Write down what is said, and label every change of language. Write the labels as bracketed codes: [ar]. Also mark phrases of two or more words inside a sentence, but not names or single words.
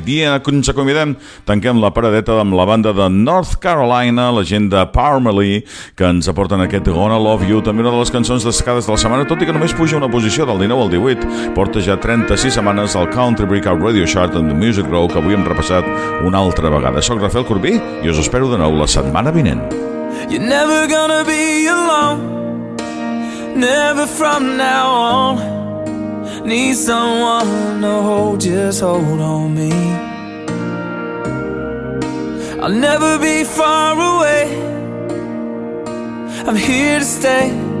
[ca] I ens acomiadem, tanquem la paradeta amb la banda de North Carolina, la gent de Pardi, que ens aporten aquest Gonna Love You, també una de les cançons destacades de la setmana, tot i que només puja una posició del 19 al 18, porta ja 36 setmanes al Country Breakout Radio Chart and the Music Row, que avui hem repassat una altra vegada. Soc Rafel Corbí i us espero de nou la setmana vinent. [en] You're never gonna be alone, never from now on. Need someone to hold, just hold on me. I'll never be far away, I'm here to stay.